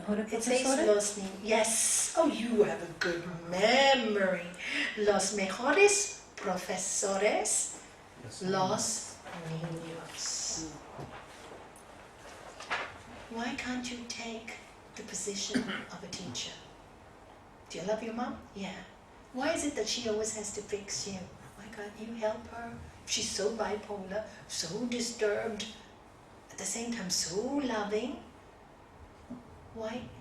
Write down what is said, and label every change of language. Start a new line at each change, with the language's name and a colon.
English: It says
Spanish: los niños.
English: Yes. Oh, you have a good memory.
Spanish: Los mejores profesores, los niños.
English: Why can't you take the position of a teacher? Do you love your mom? Yeah. Why is it that she always has to fix you? Why can't you help her? She's so bipolar, so disturbed, at the same time so loving. Why?